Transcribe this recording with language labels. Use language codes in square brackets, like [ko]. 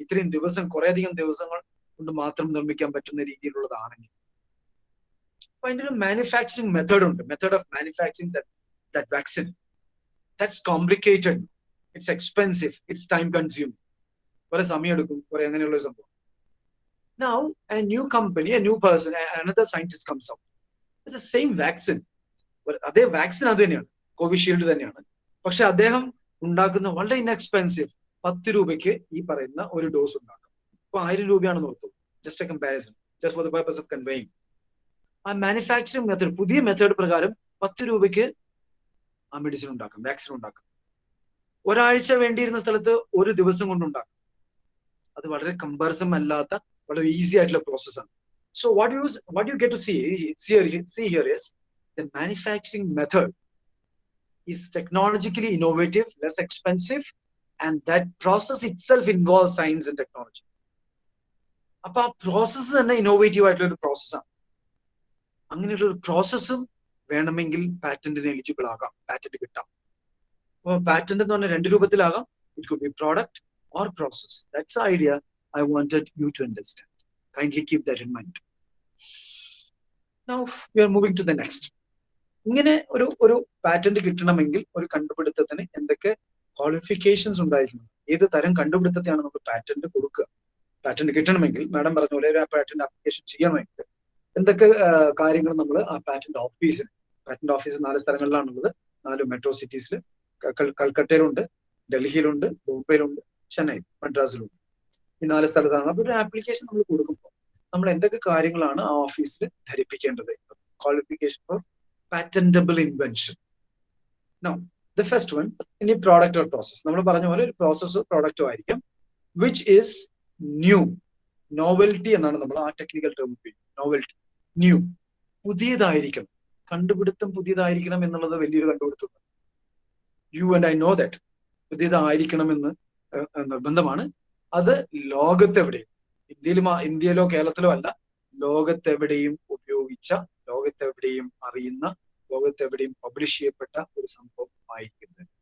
[ml] ഇത്രയും ദിവസം, കുറേയധികം ദിവസങ്ങൾ കൊണ്ട് മാത്രം നിർമ്മിക്കാൻ പറ്റുന്ന രീതിയിലുള്ളതാണെങ്കിൽ അപ്പൊ അതിന്റെ ഒരു മാനുഫാക്ചറിങ് മെത്തേഡ് ഉണ്ട്. [en] Method of manufacturing that vaccine. That's complicated. It's expensive. It's time consuming. [ml] കുറെ സമയം എടുക്കും, കുറെ അങ്ങനെയുള്ള ഒരു സംഭവം. [en] Now a new company, a new person, another scientist comes out with the same vaccine. [ml] അതേ വാക്സിൻ അത് തന്നെയാണ്, കോവിഷീൽഡ് തന്നെയാണ്. പക്ഷെ അദ്ദേഹം ഉണ്ടാക്കുന്ന വളരെ ഇൻഎക്സ്പെൻസീവ് 10 രൂപയ്ക്ക് ഈ പറയുന്ന ഒരു ഡോസ് ഉണ്ടാക്കും. ഇപ്പൊ 1000 രൂപയാണെന്ന് ഓർത്തു. [en] Just a comparison, just for the purpose of conveying. [ml] ആ മാനുഫാക്ചറിങ് മെത്തേഡ്, പുതിയ മെത്തേഡ് പ്രകാരം 10 രൂപയ്ക്ക് ആ മെഡിസിൻ ഉണ്ടാക്കും, വാക്സിൻ ഉണ്ടാക്കും. ഒരാഴ്ച വേണ്ടിയിരുന്ന സ്ഥലത്ത് ഒരു ദിവസം കൊണ്ടുണ്ടാക്കും. അത് വളരെ കമ്പാരിസം അല്ലാത്ത വളരെ ഈസി ആയിട്ടുള്ള പ്രോസസ്സാണ്. [en] So what you get to see here is the manufacturing method is technologically innovative, less expensive, and that process itself involves science and technology. [ml] അപ്പൊ ആ പ്രോസസ്സ് തന്നെ ഇന്നോവേറ്റീവ് ആയിട്ടുള്ള ഒരു പ്രോസസ്സാണ്. അങ്ങനെയുള്ള ഒരു പ്രോസസ്സും വേണമെങ്കിൽ പാറ്റന്റിന് എലിജിബിൾ ആകാം, പാറ്റന്റ് കിട്ടാം. അപ്പൊ പാറ്റന്റ് എന്ന് പറഞ്ഞാൽ 2 രൂപത്തിലാകാം. [en] It could be product or process. That's the idea I wanted you to understand. Kindly keep that in mind. Now we are moving to the next. [ml] ഇങ്ങനെ ഒരു പാറ്റന്റ് കിട്ടണമെങ്കിൽ ഒരു കണ്ടുപിടുത്തത്തിന് എന്തൊക്കെ ക്വാളിഫിക്കേഷൻസ് ഉണ്ടായിരിക്കണം, ഏത് തരം കണ്ടുപിടുത്തത്തെയാണ് നമുക്ക് പാറ്റന്റ് കൊടുക്കുക. പാറ്റന്റ് കിട്ടണമെങ്കിൽ മാഡം പറഞ്ഞ പോലെ ഒരു പാറ്റന്റ് ആപ്ലിക്കേഷൻ ചെയ്യണമെങ്കിൽ എന്തൊക്കെ കാര്യങ്ങൾ നമ്മൾ ആ പാറ്റന്റ് ഓഫീസ് 4 സ്ഥലങ്ങളിലാണുള്ളത്. 4 മെട്രോ സിറ്റീസിൽ, കൽക്കട്ടയിലുണ്ട്, ഡൽഹിയിലുണ്ട്, ബോംബെയിലുണ്ട്, ചെന്നൈ, മദ്രാസിലുണ്ട്. ഈ 4 സ്ഥലത്താണ്. അപ്പൊ ഒരു ആപ്ലിക്കേഷൻ നമ്മൾ കൊടുക്കുമ്പോൾ നമ്മൾ എന്തൊക്കെ കാര്യങ്ങളാണ് ആ ഓഫീസിൽ ധരിപ്പിക്കേണ്ടത്? [en] Qualification for patentable invention. Now, the first one, any product or process. [ml] നമ്മൾ പറഞ്ഞ പോലെ ഒരു പ്രോസസ്സോ പ്രോഡക്റ്റോ ആയിരിക്കും. [en] Which is new. [ml] Novelty എന്നാണ് നമ്മൾ ആ ടെക്നിക്കൽ ടേം ഉപയോഗിക്കുന്നത്. Novelty, new, പുതിയതായിരിക്കണം. കണ്ടുപിടുത്തം പുതിയതായിരിക്കണം എന്നുള്ളത് വലിയൊരു കണ്ടുപിടുത്തമാണ്. [en] You and I know that. [ml] പുതിയതായിരിക്കണം എന്ന് നിർബന്ധമാണ്. അത് ലോകത്തെവിടെയും, ഇന്ത്യയിലോ കേരളത്തിലോ അല്ല, ലോകത്തെവിടെയും ഉപയോഗിച്ച, ലോകത്തെവിടെയും അറിയുന്ന, ലോകത്തെവിടെയും പബ്ലിഷ് ചെയ്യപ്പെട്ട ഒരു സംഭവം ആയിരിക്കുന്നത്.